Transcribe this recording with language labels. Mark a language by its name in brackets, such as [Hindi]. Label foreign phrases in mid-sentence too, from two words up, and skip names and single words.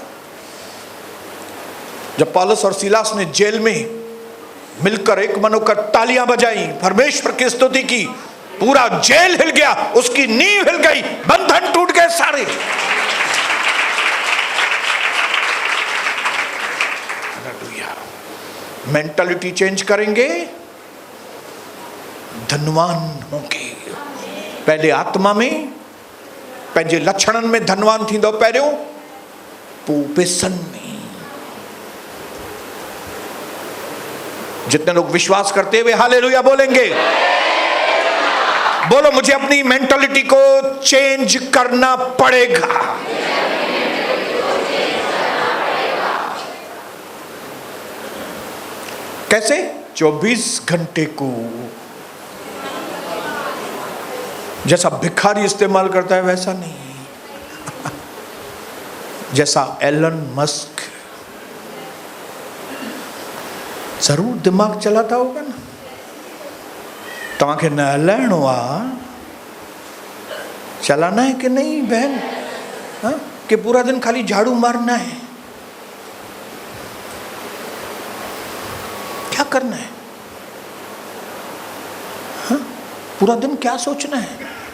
[Hindi] जब पौलुस और सीलास ने जेल में मिलकर एक मन होकर तालियां बजाई, परमेश्वर की स्तुति की, पूरा जेल हिल गया, उसकी नींव हिल गई, बंधन टूट गए सारे। [English] mentality change [Hindi] करेंगे, धनवान होंगे। पहले आत्मा में, [Sindhi] पंहिंजे लक्षणन में धनवान थींदो पहिरियों, पोइ पैसनि में। [Hindi] जितने लोग विश्वास करते हुए हालेलुया बोलेंगे, बोलो मुझे अपनी मेंटालिटी को चेंज करना पड़ेगा। कैसे? 24 घंटे को जैसा भिखारी इस्तेमाल करता है वैसा नहीं, जैसा एलन मस्क जरूर दिमाग चलाता होगा ना। [Sindhi] तव्हांखे न हलाइणो आहे, [Hindi] चलाना है कि नहीं बहन? हाँ? कि पूरा दिन खाली झाड़ू मारना है? क्या करना है? हाँ? पूरा दिन क्या सोचना है?